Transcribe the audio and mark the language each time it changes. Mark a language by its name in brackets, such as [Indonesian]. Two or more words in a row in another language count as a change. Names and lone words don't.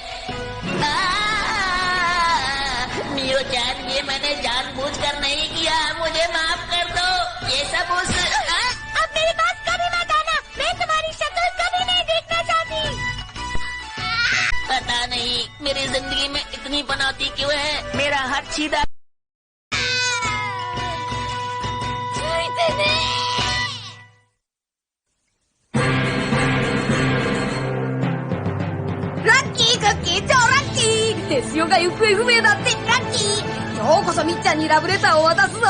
[Hindi] मियो चैन, ये मैंने जानबूझकर नहीं किया, मुझे माफ कर दो। ये सब उस अब मेरे पास कभी मत आना, मैं तुम्हारी शक्ल कभी नहीं देखना चाहती। पता नहीं मेरी जिंदगी में इतनी पनौती क्यों है। मेरा हाथ सीधा [Japanese] テスヨが行方不明だって。ラッキー、今日こそみっちゃんにラブレターを渡すぞ。